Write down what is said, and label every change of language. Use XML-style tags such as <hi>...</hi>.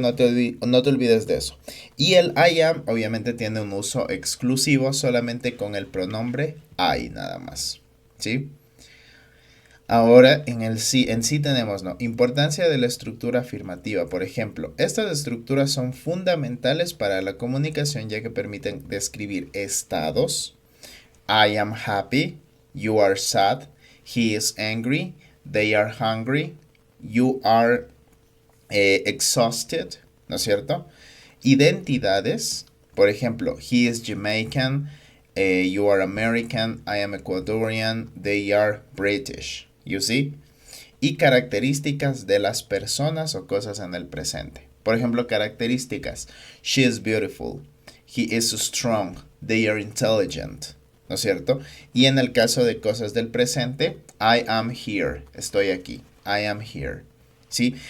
<es>No te olvides de eso. Y el I am obviamente tiene un uso exclusivo solamente con el pronombre I nada más. ¿Sí? Ahora en sí tenemos, ¿no? Importancia de la estructura afirmativa. Por ejemplo, estas estructuras son fundamentales para la comunicación ya que permiten describir estados.</es> <en>I am happy, you are sad, he is angry, they are hungry, you are exhausted,</en> <es>¿no es cierto? Identidades, por ejemplo,</es> <en>he is Jamaican, you are American, I am Ecuadorian, they are British, you see?</en> <es>Y características de las personas o cosas en el presente. Por ejemplo, características,</es> <en>she is beautiful, he is strong, they are intelligent,</en> <es>¿no es cierto? Y en el caso de cosas del presente,</es> <en>I am here,</en> <es>estoy aquí, I am here. ¿Sí?</es>